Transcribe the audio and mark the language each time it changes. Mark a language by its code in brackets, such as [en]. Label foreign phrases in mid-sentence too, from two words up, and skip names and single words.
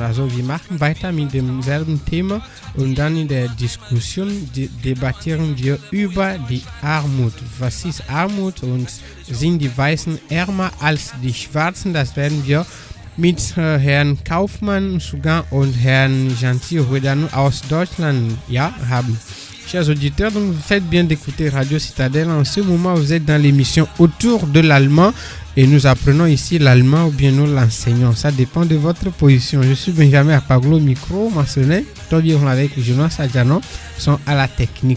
[de] Also wir machen weiter mit demselben Thema und dann in der Diskussion debattieren wir über die Armut. Was ist Armut und sind die Weißen ärmer als die Schwarzen? Das werden wir mit Herrn Kaufmann Sougan und Herrn Gentil Redano aus Deutschland haben. [fr] Chers auditeurs, donc vous faites bien d'écouter Radio Citadel. En ce moment, vous êtes dans l'émission Autour de l'Allemand et nous apprenons ici l'allemand ou bien nous l'enseignons. Ça dépend de votre position. Je suis Benjamin Apaglo, micro, Marcelin, Tobiron avec Jonas Adjano sont à la technique.